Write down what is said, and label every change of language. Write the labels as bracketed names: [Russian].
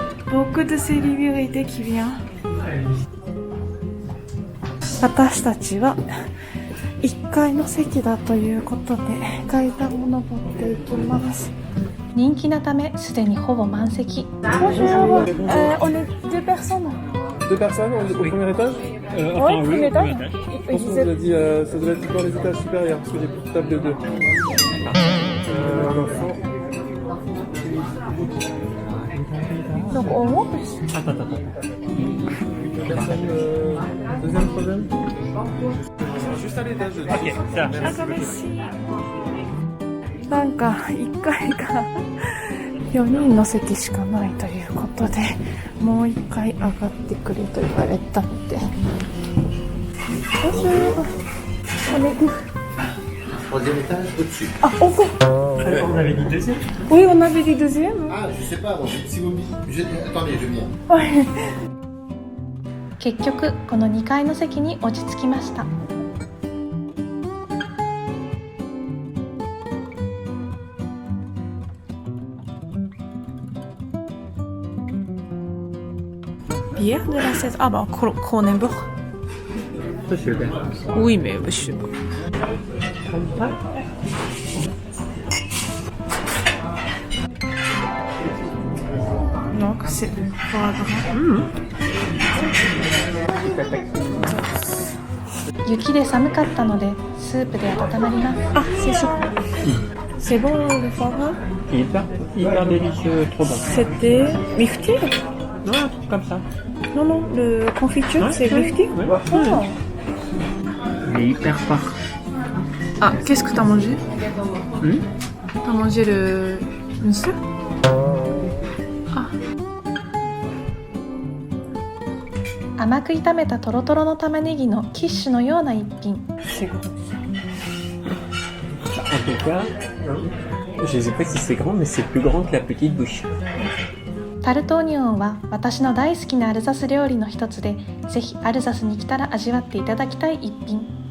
[French] beaucoup de célébrités qui vient。 [Japanese] 私たちは1階の席だということで階段を登っていきます。人気なためすでにほぼ満席。 [French] Bonjour, on est 2 personnes. 2 personnes au premier étage Oui, premier étage. Je pense qu'on vous a dit, ça doit être dans les étages supérieurs, parce que j'ai plus de table de 2. Un enfant. Donc on monte. Attends. Personne, deuxième, troisième. Juste à l'étage. Ok, ça. [Japanese] なんか1階が4人の席しかないということで、もう1回上がってくれと言われたので。 [French] Troisième étage au-dessus. Ah, encore. On avait dit deuxième. Oui, on avait dit deuxième. Ah, je sais pas, donc, si vous me dites... Attendez, je viens. Ouais. [Japanese] 結局この2階の席に落ち着きました。 [French] Bière de la 16. Ah bah, Kronenbourg. Ça, c'est bien. Oui, mais je sais pas. Donc, c'est foie gras. [Japanese] 雪で寒かったのでスープで温まります。 [French] Ah, c'est chaud. C'est bon le foie gras? Hyper délicieux, trop bon. C'était myrtille? Non, un truc comme ça. Non, le confiture, c'est myrtille? Ouais. Oh. Mais hyper fort. Ah, qu'est-ce que t'as mangé? T'as mangé le Munster? Ah. [Japanese] 甘く炒めたトロトロの玉ねぎのキッシュのような一品。 [French] C'est gros. En tout cas, je sais pas si c'est grand, mais c'est plus grand que la petite bouche. [Japanese] タルトオニオンは私の大好きなアルザス料理の一つで、ぜひアルザスに来たら味わっていただきたい一品。